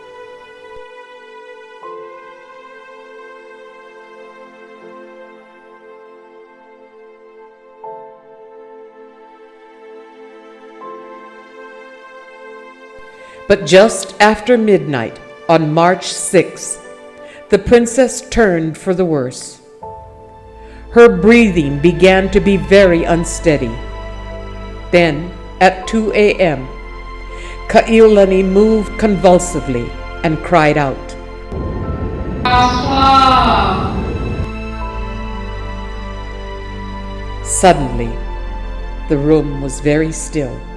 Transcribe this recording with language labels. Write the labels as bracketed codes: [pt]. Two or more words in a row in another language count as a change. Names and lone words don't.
[en] But just after midnight on March 6th, the princess turned for the worse. Her breathing began to be very unsteady. Then, at 2 a.m., Kaʻiulani moved convulsively and cried out, "Aha!" Suddenly, the room was very still.